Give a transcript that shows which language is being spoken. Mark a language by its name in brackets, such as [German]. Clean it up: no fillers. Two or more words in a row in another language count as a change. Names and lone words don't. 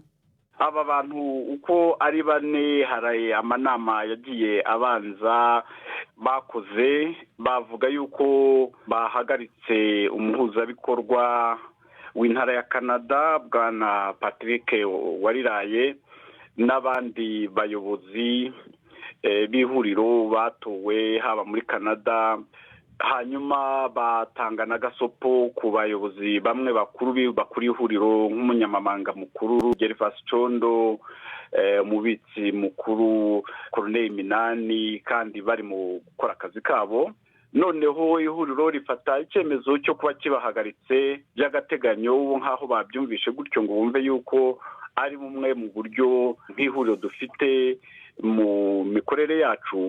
[Kinyarwanda] Aba bantu uko ari bane hari amanama yagiye abanza bakoze, bavuga yuko bahagaritse umuhuzabikorwa w'intara ya Canada bwana Patrick Wariraye n'abandi bayobozi b'ihuriro batowe haba muri Canada. Hanyuma batanga n'agasopo ku bayobozi bamwe bakuru ihuriro nk'umunyamabanga mukuru Gervas Condo, umubitsi mukuru Corneille Minani, kandi bari mu gukora akazi kabo. Noneho ihuriro rifata icyemezo cyo kuba kibahagaritse by'agateganyo, nk'aho babyumvishe gutyo ngo bumve yuko ari bumwe mu buryo nk'ihuriro dufite mu mikorere yacu.